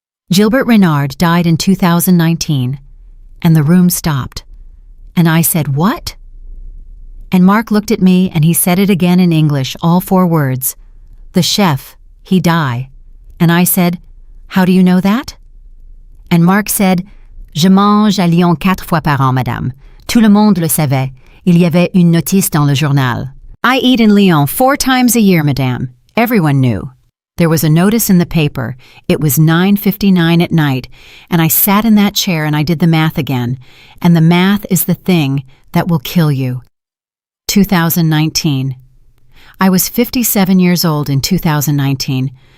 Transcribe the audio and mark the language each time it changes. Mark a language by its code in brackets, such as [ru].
[en] Gilbert Reynard died in 2019, and the room stopped. And I said, "What?" And Mark looked at me and he said it again in English, all 4 words. "The chef, he die." And I said, "How do you know that?" And Mark said, [fr] "Je mange à Lyon 4 fois par an, madame. Tout le monde le savait. Il y avait une notice dans le journal." [en] I eat in Lyon 4 times a year, madame. Everyone knew. There was a notice in the paper. It was 9:59 at night, and I sat in that chair and I did the math again. And the math is the thing that will kill you. 2019. I was 57 years old in 2019.